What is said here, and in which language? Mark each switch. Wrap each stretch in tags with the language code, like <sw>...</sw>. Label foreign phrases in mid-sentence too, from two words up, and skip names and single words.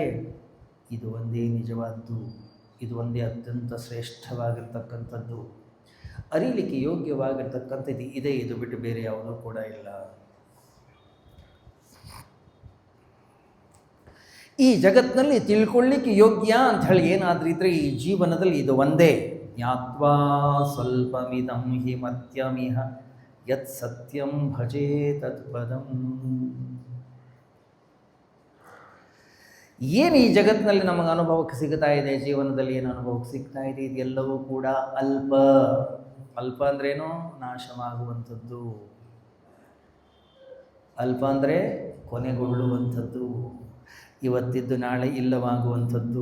<kn>ಇದು ಒಂದೇ ನಿಜವಾದ್ದು, ಇದು ಒಂದೇ ಅತ್ಯಂತ ಶ್ರೇಷ್ಠವಾಗಿರ್ತಕ್ಕಂಥದ್ದು, ಅರಿಲಿಕ್ಕೆ ಯೋಗ್ಯವಾಗಿರ್ತಕ್ಕಂಥದ್ದು ಇದೆ, ಇದು ಬಿಟ್ಟು ಬೇರೆ ಯಾವುದೂ ಕೂಡ ಇಲ್ಲ. ಈ ಜಗತ್ತಿನಲ್ಲಿ ತಿಳ್ಕೊಳ್ಳಿಕ್ಕೆ ಯೋಗ್ಯ ಅಂತ ಹೇಳಿ ಏನಾದರೂ ಇದ್ದರೆ ಈ ಜೀವನದಲ್ಲಿ ಇದು ಒಂದೇ.</kn> <sa>ಜ್ಞಾತ್ವಾ ಸ್ವಲ್ಪಮಿದಂ ಹಿ ಮರ್ತ್ಯಮಿಹ ಯತ್ ಸತ್ಯಂ ಭಜೇ ತತ್ಪದಂ.</sa> <kn>ಏನು ಈ ಜಗತ್ತಿನಲ್ಲಿ ನಮಗೆ ಅನುಭವಕ್ಕೆ ಸಿಗ್ತಾ ಇದೆ, ಜೀವನದಲ್ಲಿ ಏನು ಅನುಭವಕ್ಕೆ ಸಿಗ್ತಾ ಇದೆ, ಇದೆಲ್ಲವೂ ಕೂಡ ಅಲ್ಪ. ಅಲ್ಪ ಅಂದ್ರೇನು? ನಾಶವಾಗುವಂಥದ್ದು. ಅಲ್ಪ ಅಂದರೆ ಕೊನೆಗೊಳ್ಳುವಂಥದ್ದು, ಇವತ್ತಿದ್ದು ನಾಳೆ ಇಲ್ಲವಾಗುವಂಥದ್ದು.</kn>